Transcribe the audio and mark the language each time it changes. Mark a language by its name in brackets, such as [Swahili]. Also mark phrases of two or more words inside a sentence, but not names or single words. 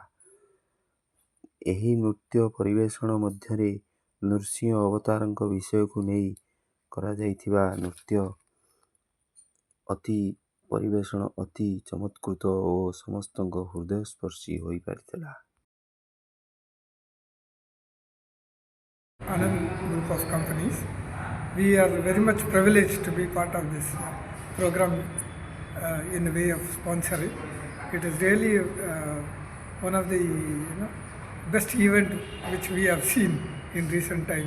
[Odia] ଏହି ନୃତ୍ୟ ପରିବେଷଣ ମଧ୍ୟରେ ନୃସିଂହ ଅବତାରଙ୍କ ବିଷୟକୁ ନେଇ କରାଯାଇଥିବା ନୃତ୍ୟ ପରିବେଷଣ ଅତି ଚମତ୍କୃତ ଓ ସମସ୍ତଙ୍କ ହୃଦୟସ୍ପର୍ଶୀ ହୋଇପାରିଥିଲା। [English] Anand Group of Companies. We are very much privileged to be part of this program in the way of sponsoring. It is really one of the best event which we have seen in recent times.